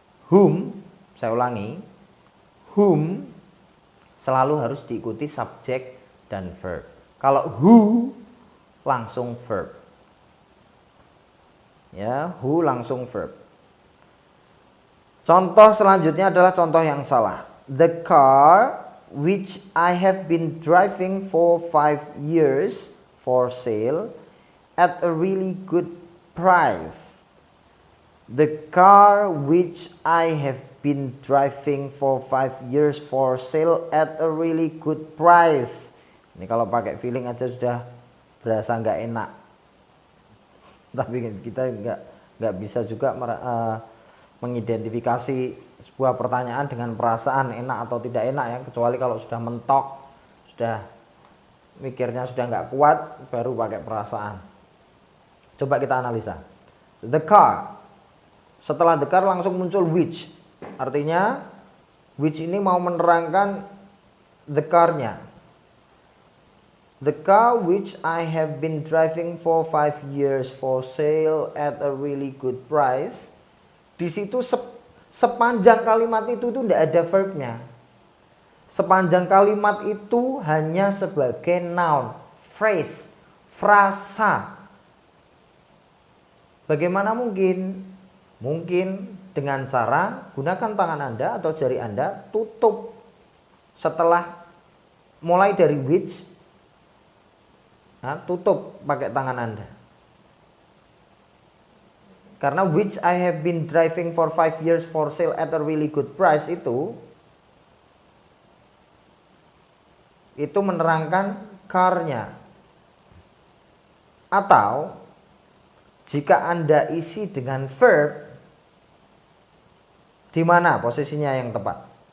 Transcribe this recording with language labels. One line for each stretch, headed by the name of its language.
Indonesian: Whom, saya ulangi, whom selalu harus diikuti subjek dan verb. Kalau who langsung verb. Ya, who langsung verb. Contoh selanjutnya adalah contoh yang salah.
English: The car which I have been driving for 5 years for sale at a really good price. The car which I have been driving for 5 years for sale at a really good price.
Indonesian: Ini kalau pakai feeling aja sudah berasa nggak enak. Tapi kita nggak bisa juga mengidentifikasi sebuah pertanyaan dengan perasaan enak atau tidak enak ya, kecuali kalau sudah mentok, sudah mikirnya sudah nggak kuat, baru pakai perasaan. Coba kita analisa. The car, setelah the car langsung muncul which, artinya which ini mau menerangkan the car-nya.
English: The car which I have been driving for 5 years for sale at a really good price.
Indonesian: Di situ sepanjang kalimat itu tidak ada verbnya. Sepanjang kalimat itu hanya sebagai noun, phrase, frasa. Bagaimana mungkin? Mungkin dengan cara gunakan tangan Anda atau jari Anda tutup setelah mulai dari which. Nah, tutup pakai tangan Anda. Karena
English: which I have been driving for 5 years for sale at a really good price
Indonesian: itu menerangkan car-nya. Atau jika Anda isi dengan verb, di mana posisinya yang tepat?